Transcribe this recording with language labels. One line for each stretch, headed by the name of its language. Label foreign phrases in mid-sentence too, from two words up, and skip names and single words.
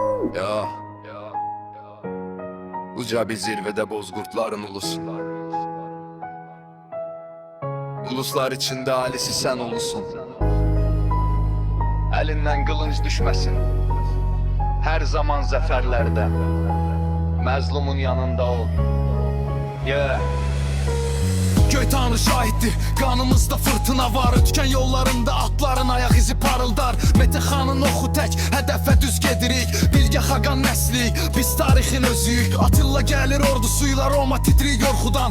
Turkish: Ya Uca bir zirvede bozkurtların ulusun. Uluslar içinde alisi sen ulusun. Elinden kılınç düşmesin. Her zaman zaferlerde Məzlumun yanında ol.
Azerbaijani: Göy tanrı şahitdir, qanımızda fırtına var. Ötkən yollarında atların ayaq izi parıldar. Metexanın oxu tək, hədəfə düz gedirik. Bilgə xaqan nəslik, biz tarixin özüyük. Atilla gəlir ordusuyla, Roma titrik yorxudan.